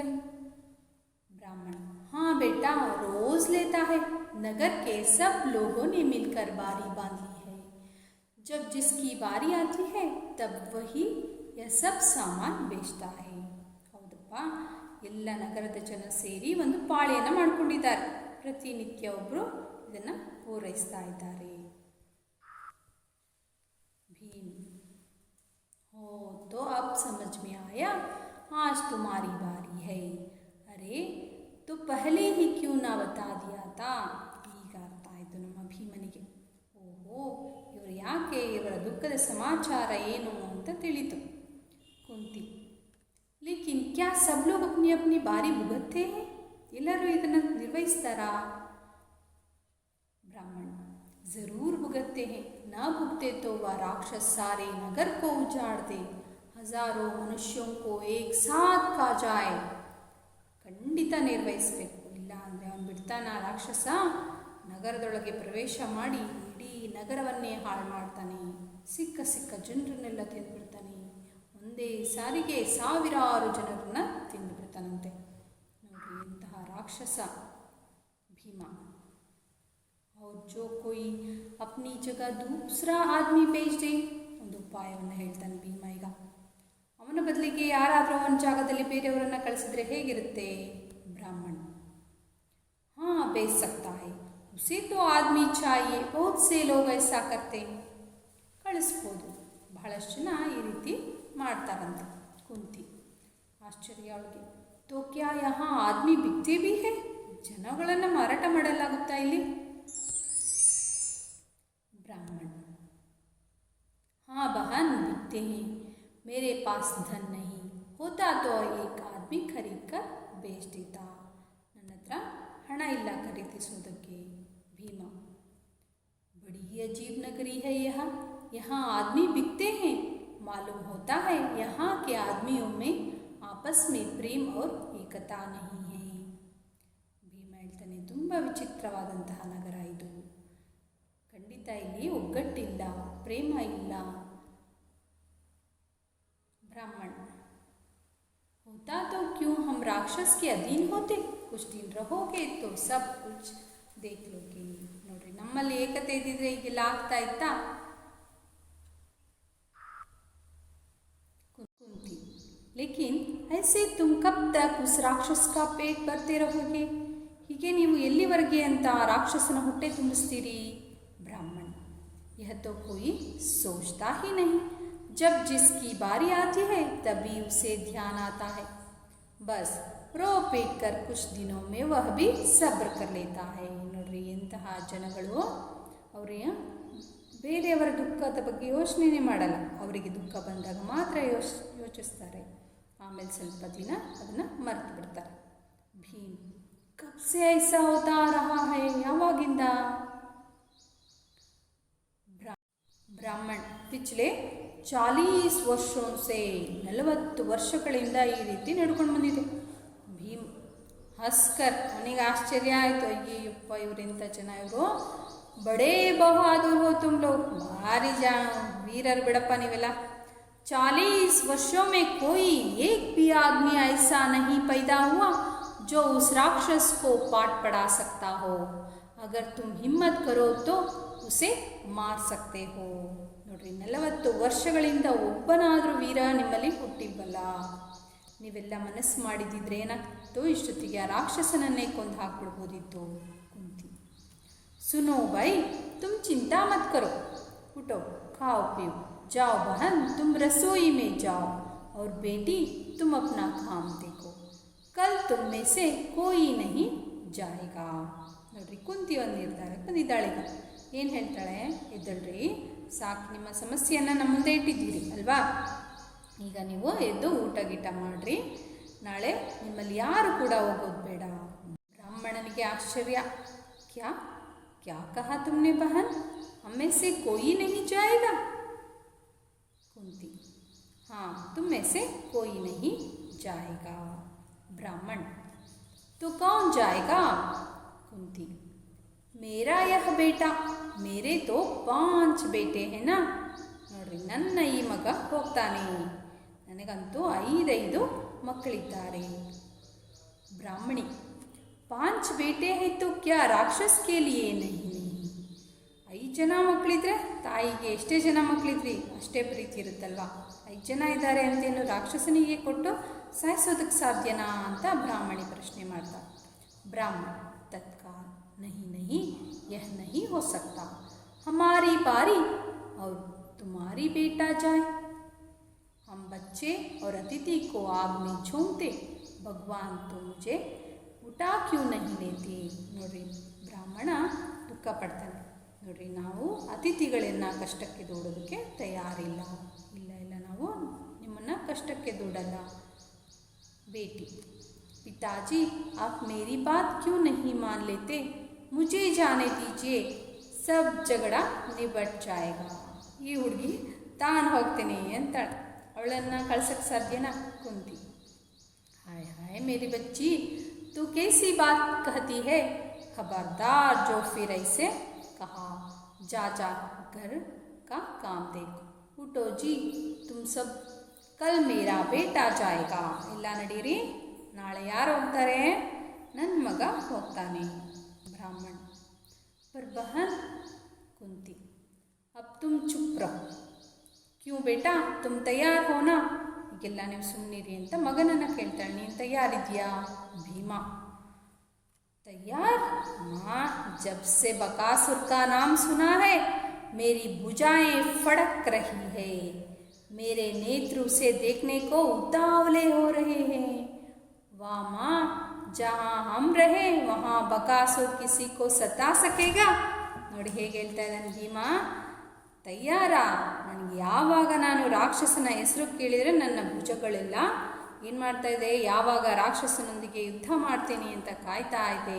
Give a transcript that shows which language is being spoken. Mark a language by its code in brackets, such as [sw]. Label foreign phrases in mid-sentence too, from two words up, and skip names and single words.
[hi] ब्राह्मण हाँ बेटा रोज लेता है, नगर के सब लोगों ने मिलकर बारी बांधी है. जब जिसकी बारी आती है तब वही यह सब सामान बेचता है. [kn] ಹೌದಪ್ಪ, ಎಲ್ಲ ನಗರದ ಜನ ಸೇರಿ ಒಂದು ಪಾಳೆಯನ್ನು ಮಾಡಿಕೊಂಡಿದ್ದಾರೆ, ಪ್ರತಿನಿತ್ಯ ಒಬ್ಬರು ಇದನ್ನು ಪೂರೈಸ್ತಾ ಇದ್ದಾರೆ. [hi] ಭೀಮ್ हो तो अब समझ में आया, आज तुम्हारी बारी है. अरे तो पहले ही क्यों ना बता दिया था. [kn] ಈಗ ಅರ್ಥ ಆಯಿತು ನಮ್ಮ ಭೀಮನಿಗೆ. ಓಹೋ, ಇವರು ಯಾಕೆ, ಇವರ ದುಃಖದ ಸಮಾಚಾರ ಏನು ಅಂತ ತಿಳಿತು. [hi] कुंती लेकिन क्या सब लोग अपनी अपनी बारी भुगतते हैं, [kn] ಎಲ್ಲರೂ ಇದನ್ನು ನಿರ್ವಹಿಸ್ತಾರಾ. [hi] ब्राह्मण ज़रूर भुगतते हैं, ना भुगते तो वह राक्षस सारे नगर को उजाड़ दे, हजारों मनुष्यों को एक साथ खा जाए. [kn] ಖಂಡಿತ ನಿರ್ವಹಿಸಬೇಕು, ಇಲ್ಲ ಅಂದರೆ ಅವನು ಬಿಡ್ತಾನ ರಾಕ್ಷಸ, ನಗರದೊಳಗೆ ಪ್ರವೇಶ ಮಾಡಿ ಇಡೀ ನಗರವನ್ನೇ ಹಾಳು ಮಾಡ್ತಾನೆ, ಸಿಕ್ಕ ಸಿಕ್ಕ ಜನರನ್ನೆಲ್ಲ ತಿಂದುಬಿಡ್ತಾನೆ, ಒಂದೇ ಸಾರಿಗೆ ಸಾವಿರಾರು ಜನರನ್ನು ತಿಂದುಬಿಡ್ತಾನಂತೆ. ನೋಡಿ ಇಂತಹ ರಾಕ್ಷಸ ಭೀಮ. [hi] और जो कोई अपनी जगह दूसरा आदमी भेज दे, [kn] ಒಂದು ಉಪಾಯವನ್ನು ಹೇಳ್ತಾನೆ ಭೀಮ. ಈಗ ಅವನ ಬದಲಿಗೆ ಯಾರಾದರೂ ಒಂದು ಜಾಗದಲ್ಲಿ ಬೇರೆಯವರನ್ನು ಕಳಿಸಿದ್ರೆ ಹೇಗಿರುತ್ತೆ. [hi] ಬ್ರಾಹ್ಮಣ हाँ भेज सकता है, उसे तो आदमी चाहिए, बहुत से लोग ऐसा करते. [kn] ಕಳಿಸ್ಬೋದು, ಬಹಳಷ್ಟು ಜನ ಈ ರೀತಿ ಮಾಡ್ತಾರಂತೆ. ಕುಂತಿ ಆಶ್ಚರ್ಯ ಅವಳಿಗೆ. [hi] तो क्या यहाँ आदमी बिकते भी है. [kn] ಜನಗಳನ್ನು ಮಾರಾಟ ಮಾಡಲಾಗುತ್ತಾ ಇಲ್ಲಿ? [hi] ब्राह्मण हाँ बहन बिकते हैं, मेरे पास धन नहीं होता तो एक आदमी खरीद कर बेच देता. [kn] ನನ್ನ ಹತ್ರ ಹಣ ಇಲ್ಲ ಖರೀದಿಸೋದಕ್ಕೆ. [hi] ಭೀಮ बड़ी ही अजीब नगरी है यहाँ आदमी बिकते हैं. मालूम होता है यहाँ के आदमियों में आपस में प्रेम और एकता नहीं है. [kn] ಭೀಮ ಹೇಳ್ತಾನೆ, ತುಂಬ ವಿಚಿತ್ರವಾದಂತಹ ನಗರ ಇದು. ಖಂಡಿತ ಇಲ್ಲಿ ಒಗ್ಗಟ್ಟಿಲ್ಲ, ಪ್ರೇಮ ಇಲ್ಲ. [hi] ಬ್ರಾಹ್ಮಣ होता तो क्यों हम राक्षस के अधीन होते, कुछ दिन रहोगे तो सब कुछ देख लोगे. [kn] ನೋಡ್ರಿ, ನಮ್ಮಲ್ಲಿ ಏಕತೆ ಇದ್ದಿದ್ರೆ ಈಗೆಲ್ಲ ಆಗ್ತಾ ಇತ್ತಾ? [hi] कुंती लेकिन ऐसे तुम कब तक उस राक्षस का पेट भरते रहोगे, [kn] ಹೀಗೆ ನೀವು ಎಲ್ಲಿವರೆಗೆ ಅಂತ ರಾಕ್ಷಸನ ಹೊಟ್ಟೆ ತುಂಬಿಸ್ತೀರಿ? [hi] ब्राह्मण यह तो कोई सोचता ही नहीं, जब जिसकी बारी आती है तभी उसे ध्यान आता है. बस रो पीट कर कुछ दिनों में वह भी सब्र कर लेता है. [kn] ನೋಡ್ರಿ, ಎಂತಹ ಜನಗಳು, ಅವರೇ ಬೇರೆಯವರ ದುಃಖದ ಬಗ್ಗೆ ಯೋಚನೆ ಮಾಡಲ್ಲ. ಅವರಿಗೆ ದುಃಖ ಬಂದಾಗ ಮಾತ್ರ ಯೋಚಿಸ್ತಾರೆ, ಆಮೇಲೆ ಸ್ವಲ್ಪ ದಿನ ಅದನ್ನು ಮರೆತು ಬಿಡ್ತಾರೆ. [hi] भीम कब से ऐसा होता रहा है, ಯಾವಾಗಿಂದ? [kn] ಬ್ರಾಹ್ಮಣ [hi] पिछले 40 वर्षों से [kn] 40 ವರ್ಷಗಳಿಂದ ಈ ರೀತಿ ನಡ್ಕೊಂಡು ಬಂದಿದೆ. ಭೀಮ್ ಹಸ್ಕರ್, ಅವನಿಗೆ ಆಶ್ಚರ್ಯ ಆಯಿತು. ಅಯ್ಯಪ್ಪ, ಇವರೆಂಥ ಜನ ಇವರು, [hi] बड़े बहादुर हो तुम लोग, [kn] ಭಾರಿ ವೀರರು ಬಿಡಪ್ಪ ನೀವೆಲ್ಲ. [hi] 40 वर्षों में कोई एक भी आदमी ऐसा नहीं पैदा हुआ जो उस राक्षस को पाठ पढ़ा सकता हो. अगर तुम हिम्मत करो तो उसे मार सकते हो. [kn] ನೋಡ್ರಿ, 40 ವರ್ಷಗಳಿಂದ ಒಬ್ಬನಾದರೂ ವೀರ ನಿಮ್ಮಲ್ಲಿ ಹುಟ್ಟಿಲ್ವಲ್ಲ. ನೀವೆಲ್ಲ ಮನಸ್ಸು ಮಾಡಿದ್ದಿದ್ರೆ ಏನಾಗ್ತಿತ್ತು, ಇಷ್ಟೊತ್ತಿಗೆ ಆ ರಾಕ್ಷಸನನ್ನೇ ಕೊಂದು ಹಾಕ್ಬಿಡ್ಬೋದಿತ್ತು. [hi] कुंती सुनो भई, तुम चिंता मत करो, उठो खाओ पियो, जाओ बहन तुम रसोई में जाओ और बेटी तुम अपना काम देखो, कल तुम में से कोई नहीं जाएगा. [kn] ನೋಡ್ರಿ, ಕುಂತಿ ಒಂದು ನಿರ್ಧಾರಕ್ಕೆ ಬಂದಿದ್ದಾಳೆ. ಈಗ ಏನು ಹೇಳ್ತಾಳೆ? ಎದ್ದಳ್ರಿ, ಸಾಕು, ನಿಮ್ಮ ಸಮಸ್ಯೆಯನ್ನು ನಮ್ಮ ಮುಂದೆ ಇಟ್ಟಿದ್ದೀರಿ ಅಲ್ವಾ, ಈಗ ನೀವು ಎದ್ದು ಊಟ ಗೀಟ ಮಾಡಿರಿ, ನಾಳೆ ನಿಮ್ಮಲ್ಲಿ ಯಾರು ಕೂಡ ಹೋಗೋದು ಬೇಡ. ಬ್ರಾಹ್ಮಣನಿಗೆ ಆಶ್ಚರ್ಯ. [hi] क्या क्या कहा तुमने बहन, हम में से कोई नहीं जाएगा? ಕುಂತಿ हाँ तुम में से कोई नहीं जाएगा. ब्राह्मण तो कौन जाएगा? कुंती मेरा यह बेटा, मेरे तो 5 ಬೇಟೆ है ना. [kn] ನೋಡ್ರಿ, ನನ್ನ ಈ ಮಗ ಹೋಗ್ತಾನೆ, ನನಗಂತೂ 5 ಮಕ್ಕಳಿದ್ದಾರೆ. [hi] ಬ್ರಾಹ್ಮಣಿ 5 ಬೇಟೆ है तो क्या राक्षस के लिए नहीं? [kn] 5 ಜನ ಮಕ್ಕಳಿದ್ರೆ ತಾಯಿಗೆ ಎಷ್ಟೇ ಜನ ಮಕ್ಕಳಿದ್ರಿ ಅಷ್ಟೇ ಪ್ರೀತಿ ಇರುತ್ತಲ್ವ. 5 ಜನ ಇದ್ದಾರೆ ಅಂತೇನು ರಾಕ್ಷಸನಿಗೆ ಕೊಟ್ಟು ಸಾಯಿಸೋದಕ್ಕೆ ಸಾಧ್ಯನಾ ಅಂತ ಬ್ರಾಹ್ಮಣಿ ಪ್ರಶ್ನೆ ಮಾಡ್ತಾ. [hi] ಬ್ರಾಹ್ಮಣ तत्काल नहीं नहीं, यह नहीं हो सकता, हमारी बारी और तुम्हारी बेटा जाए, हम बच्चे और अतिथि को आग में झोंकते, भगवान तो मुझे उठा क्यों नहीं लेते. [kn] ನೋಡ್ರಿ, ಬ್ರಾಹ್ಮಣ ದುಃಖ ಪಡ್ತಾನೆ. ನೋಡ್ರಿ, ನಾವು ಅತಿಥಿಗಳನ್ನು ಕಷ್ಟಕ್ಕೆ ದೂಡೋದಕ್ಕೆ ತಯಾರಿಲ್ಲ. ಇಲ್ಲ ಇಲ್ಲ, ನಾವು ನಿಮ್ಮನ್ನು ಕಷ್ಟಕ್ಕೆ ದೂಡಲ್ಲ. [hi] ಬೇಟಿ पिताजी आप मेरी बात क्यों नहीं मान लेते, मुझे जाने दीजिए, सब झगड़ा निबट जाएगा. [kn] ಈ ಹುಡುಗಿ ತಾನು ಹೋಗ್ತೀನಿ ಅಂತಾಳೆ. ಅವಳನ್ನು ಕಳ್ಸಕ್ಕೆ ಸಾಧ್ಯನಾ? [hi] ಕುಂತಿ हाय हाय मेरी बच्ची, तू कैसी बात कहती है, खबरदार जो फिर ऐसे कहा, जा जा घर का काम देखो, उठो जी तुम सब, कल मेरा बेटा जाएगा. [kn] ಇಲ್ಲ ನಡೀರಿ, ನಾಳೆ ಯಾರು ಹೋಗ್ತಾರೆ? ನನ್ನ ಮಗ ಹೋಗ್ತಾನೆ. [hi] ಬ್ರಾಹ್ಮಣ पर बहन. कुंती अब तुम चुप रहो. क्यों बेटा, तुम तैयार हो ना? [kn] ಈಗೆಲ್ಲ ನೀವು ಸುಮ್ಮನಿರಿ ಅಂತ ಮಗನನ್ನು ಕೇಳ್ತಾಳೆ. ನೀನು ತಯಾರಿದೆಯಾ? ಭೀಮಾ तैयार? [hi] माँ, जब से बकासुर का नाम सुना है मेरी भुजाएं फड़क रही है, मेरे नेत्र उसे देखने को उतावले हो रहे हैं. वाह माँ, जहाँ हम रहें वहाँ बकासुर किसी को सता सकेगा. [kn] ನೋಡಿ ಹೇಗೆ ಹೇಳ್ತಾ ಇದ್ದಾನೆ ಭೀಮ, ತಯ್ಯಾರ, ನನಗೆ ಯಾವಾಗ ನಾನು ರಾಕ್ಷಸನ ಹೆಸರು ಕೇಳಿದರೆ ನನ್ನ ಭುಜಗಳೆಲ್ಲ ಏನು ಮಾಡ್ತಾ ಇದೆ, ಯಾವಾಗ ರಾಕ್ಷಸನೊಂದಿಗೆ ಯುದ್ಧ ಮಾಡ್ತೀನಿ ಅಂತ ಕಾಯ್ತಾ ಇದೆ.